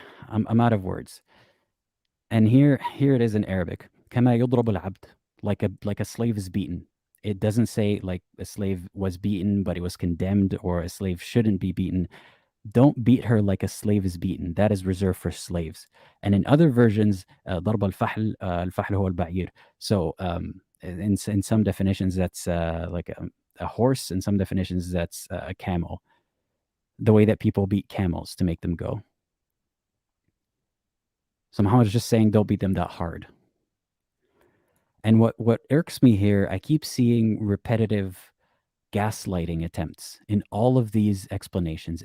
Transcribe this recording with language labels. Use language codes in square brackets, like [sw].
[en] I'm out of words. And here it is in Arabic. [ar] كما يضرب العبد, [en] like a slave is beaten. It doesn't say like a slave was beaten, but he was condemned, or a slave shouldn't be beaten. Don't beat her like a slave is beaten. That is reserved for slaves. And in other versions, [ar] ضرب الفحل, الفحل هو البعير. [en] So in some definitions, that's like a horse. In some definitions, that's a camel. The way that people beat camels to make them go. So Muhammad is just saying, don't beat them that hard. And what irks me here, I keep seeing repetitive gaslighting attempts in all of these explanations.